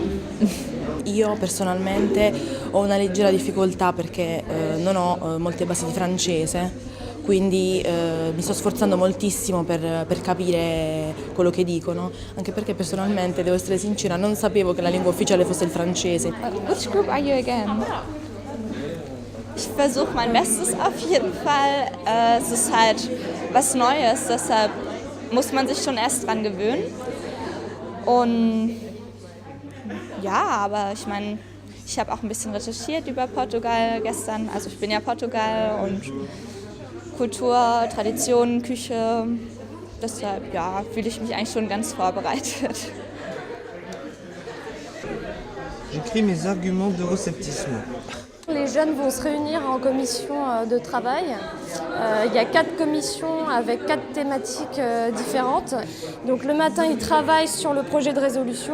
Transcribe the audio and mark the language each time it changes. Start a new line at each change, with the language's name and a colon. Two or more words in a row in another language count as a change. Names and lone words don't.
Italian: Io personalmente ho una leggera difficoltà perché non ho molte basi di francese, quindi mi sto sforzando moltissimo per capire quello che dicono, anche perché personalmente, devo essere sincera, non sapevo che la lingua ufficiale fosse il francese.
English: Which group are you again?
German: Ich versuche mein Bestes auf jeden Fall. Es ist halt was Neues, deshalb muss man sich schon erst dran gewöhnen. Und ja, aber ich meine, ich habe auch ein bisschen recherchiert über Portugal gestern. Also ich bin ja Portugal und Kultur, Tradition, Küche. Deshalb ja, fühle ich mich eigentlich schon ganz vorbereitet.
French: J'écris mes arguments d'eurosceptisme. Les jeunes vont se réunir en commission de travail. Il y a 4 commissions avec 4 thématiques différentes. Donc le matin, ils travaillent sur le projet de résolution.